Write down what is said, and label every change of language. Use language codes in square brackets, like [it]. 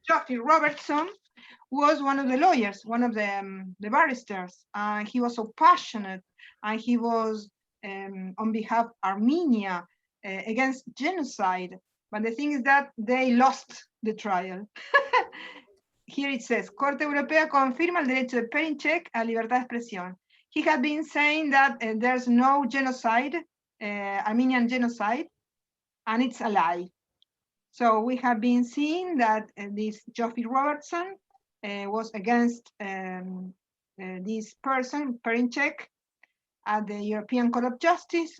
[en] Jeoffrey Robertson was one of the lawyers, one of the barristers. He was so passionate, and he was on behalf of Armenia against genocide. But the thing is that they lost the trial. Here it says, [es] Corte Europea confirma el derecho de Perinček a libertad de expresión. [en] He had been saying that there's no genocide, Armenian genocide, and it's a lie. So we have been seeing that this Jeoffrey Robertson was against this person, Perinček, at the European Court of Justice.